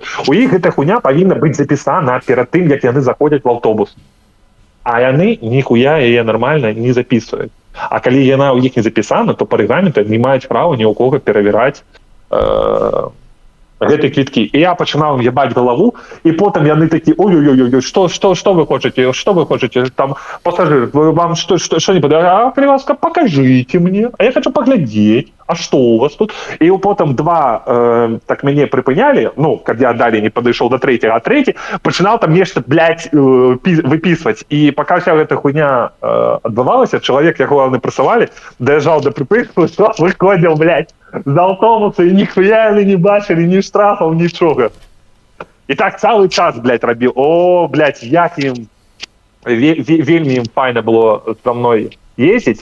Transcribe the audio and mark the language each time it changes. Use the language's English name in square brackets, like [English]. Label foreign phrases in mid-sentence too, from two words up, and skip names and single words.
[Belarusian] У іх гэта хуйня павінна быць запісана перад тым, як яны заходзяць в аўтобус. А яны ніхуя яе нормально не записывают. А калі яна ў іх не запісана, то па рэгламенту не маюць права ні ў кого перавіраць гэтыя квіткі. І я пачынаў ебаць галаву, і потым яны такі, [Russian] ой-ой-ой, что вы хочете, там, пассажир, вам что не подает? [Belarusian] Калі ласка, [Russian] покажите мне, а я хочу поглядеть, а что у вас тут? [Belarusian] І потым два так мяне прыпынялі, каб я далей не падышоў [Russian] до третьего, а третий [Belarusian] пачынаў там нешта, блядь, выписывать. І пока вся гэта хуйня адбывалася, чалавек, якого яны прысылалі, даязджаў до прыпынку, выходзіў, блядь, з аўтобуса, і ніхуя яны не бачылі, ні штрафаў, нічога. І так цэлы час, блядь, рабіў. О, блядь, як ім, вельмі ім файна было со мной ездзіць.